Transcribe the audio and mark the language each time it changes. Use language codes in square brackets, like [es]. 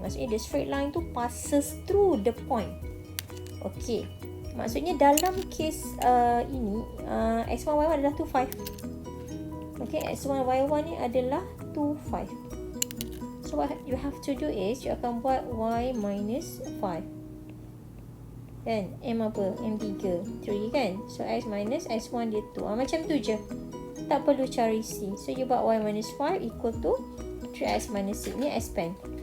[ms] Maksudnya [en] the straight line [ms] tu [en] passes through the point. [ms] Okay, maksudnya dalam case ini X1, Y1 adalah 2, 5. Okay, X1, Y1 ni adalah 2, 5. [en] So what you have to do is you [ms] akan buat [en] Y minus 5. [ms] Kan? M apa? M3 kan? [en] So X minus X1 [ms] dia 2. Macam tu je. tak perlu cari C. [en] So you [ms] buat [en] y minus 5 equal to 3x minus 6. [ms] Ni [en] expand.